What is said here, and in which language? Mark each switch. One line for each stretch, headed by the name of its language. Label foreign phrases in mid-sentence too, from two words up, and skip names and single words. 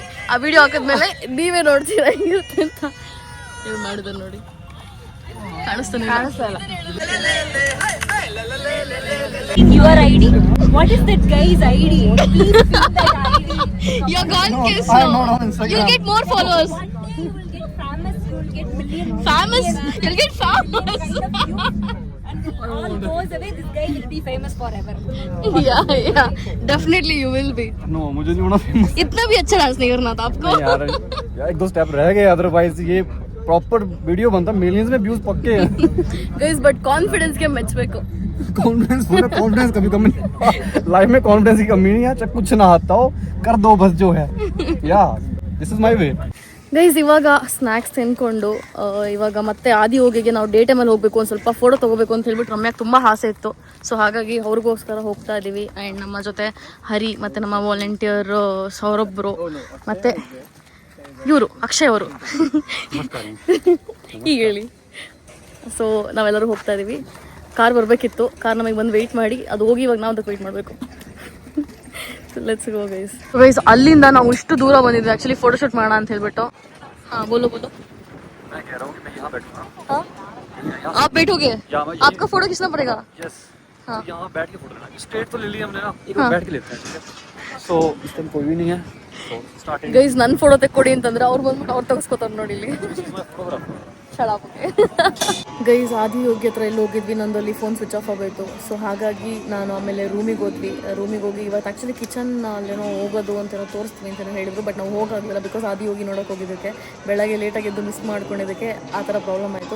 Kannada: ಆ ವಿಡಿಯೋ ಹಾಕಿದ್ಮೇಲೆ ನೀವೇ ನೋಡ್ತೀರಾ ಹೆಂಗಿರುತ್ತೆ ಅಂತ. ಇವ್ರು ಮಾಡಿದ್ರು ನೋಡಿ, ಕಾಣಿಸ್ತಾನೆ
English: Your ID. What is that guy's ID? Please fill that ID. You're gone case now. You'll get more followers. One day you will get famous. You will get millions. Famous? You'll get famous. And if all goes away, this guy will be famous forever. Yeah, definitely you will be.
Hindi: नो मुझे नहीं होना फेमस इतना भी अच्छा डांस नहीं करना था आपको. यार. एक दो स्टेप रह गए, अदरवाइज ये
English: proper video
Hindi: बनता, मिलियंस में व्यूज पक्के हैं.
English: guys but confidence
Kannada: ಗೆ ಮೆಚ್ಚಬೇಕು.
Hindi: कॉन्फिडेंस बोला, कॉन्फिडेंस कभी कमी लाइफ में कॉन्फिडेंस की कमी नहीं है. चाहे कुछ ना आता हो, कर दो बस जो है.
English: yeah this is my way.
Kannada: ಗೈಸ್ ಇವಾಗ ಸ್ನ್ಯಾಕ್ಸ್ ತಿನ್ಕೊಂಡು ಇವಾಗ ಮತ್ತೆ ಆದಿ ಹೋಗಿಗೆ ನಾವು ಡೇ ಟೈಮಲ್ಲಿ ಹೋಗ್ಬೇಕು, ಒಂದು ಸ್ವಲ್ಪ ಫೋಟೋ ತೊಗೋಬೇಕು ಅಂತ ಹೇಳ್ಬಿಟ್ಟು ರಮ್ಯಾಗೆ ತುಂಬ ಆಸೆ ಇತ್ತು. ಸೊ ಹಾಗಾಗಿ ಅವ್ರಿಗೋಸ್ಕರ ಹೋಗ್ತಾ ಇದ್ದೀವಿ. ಆ್ಯಂಡ್ ನಮ್ಮ ಜೊತೆ ಹರಿ ಮತ್ತು ನಮ್ಮ ವಾಲಂಟಿಯರ್ ಸೌರಭ್ ಬ್ರೋ ಮತ್ತು ಇವರು ಅಕ್ಷಯ್ ಅವರು ಈಗ ಹೇಳಿ. ಸೊ ನಾವೆಲ್ಲರೂ ಹೋಗ್ತಾ ಇದ್ದೀವಿ. ಕಾರ್ ಬರಬೇಕಿತ್ತು, ಕಾರ್ ನಮಗೆ ಬಂದು ವೆಯ್ಟ್ ಮಾಡಿ ಅದು ಹೋಗಿ ಇವಾಗ ನಾವು ಅದಕ್ಕೆ ವೆಯ್ಟ್ ಮಾಡಬೇಕು.
English: let's go guys.
Kannada: ಗೈಸ್ ಅಲ್ಲಿಂದ ನಾವು ಇಷ್ಟು ದೂರ ಬಂದಿದ್ವಿ
English: actually photoshoot
Kannada: ಮಾಡೋಣ ಅಂತ ಹೇಳ್ಬಿಟ್ಟು.
Hindi: हाँ बोलो बोलो. मैं कह रहा हूं कि मैं यहां बैठूंगा. हाँ आप बैठोगे, आपका फोटो खींचना पड़ेगा. यस. हाँ यहां बैठ के फोटो लेना. स्ट्रेट तो ले लिया हमने ना, एक बार बैठ के लेते हैं. ठीक है. सो इस टाइम कोई भी नहीं है.
English: so starting
Kannada: ಗೈಸ್ ನನ್ನ ಫೋಟೋ ತೆಕ್ಕೊಡಿ ಅಂತಂದ್ರೆ ಅವ್ರು ಬಂದ್ಬಿಟ್ಟು ಅವ್ರು ತೆಗೆಸ್ಕೊತಾರೆ ನೋಡಿ ಇಲ್ಲಿ. ಗೈಸ್ ಆದಿ ಯೋಗಿ ಹತ್ರ ಎಲ್ಲಿ ಹೋಗಿದ್ವಿ, ನಂದು ಅಲ್ಲಿ
English: phone switch off
Kannada: ಆಗೋಯ್ತು. ಸೊ ಹಾಗಾಗಿ ನಾನು ಆಮೇಲೆ ರೂಮಿಗೆ ಹೋದ್ವಿ. ರೂಮಿಗೆ ಹೋಗಿ ಇವತ್ತು
English: actually kitchen
Kannada: ಅಲ್ಲೇನೋ ಹೋಗೋದು ಅಂತೇನೋ ತೋರಿಸ್ತೀನಿ ಅಂತಲೇ ಹೇಳಿದ್ರು. ಬಟ್ ನಾವು ಹೋಗಾಗಲಿಲ್ಲ ಬಿಕಾಸ್ ಆದಿ ಯೋಗಿ ನೋಡೋಕೆ ಹೋಗಿದ್ದಕ್ಕೆ ಬೆಳಗ್ಗೆ ಲೇಟಾಗಿ ಎದ್ದು ಮಿಸ್ ಮಾಡ್ಕೊಂಡಿದ್ದಕ್ಕೆ ಆ ಥರ ಪ್ರಾಬ್ಲಮ್ ಆಯಿತು.